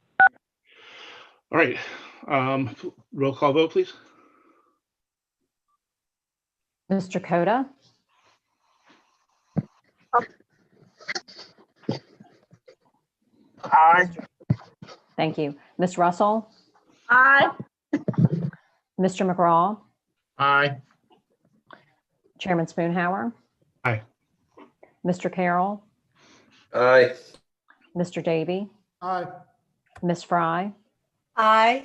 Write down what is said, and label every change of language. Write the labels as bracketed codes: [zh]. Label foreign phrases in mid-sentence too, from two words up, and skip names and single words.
[en] Okay. All right. Roll call vote, please. Mr. Coda, Aye. thank you. Ms. Russell, Aye. Mr. McGraw, Aye. Chairman Spoonhour, Aye. Mr. Carroll, Aye. Mr. Davy, Aye. Ms. Fry, Aye.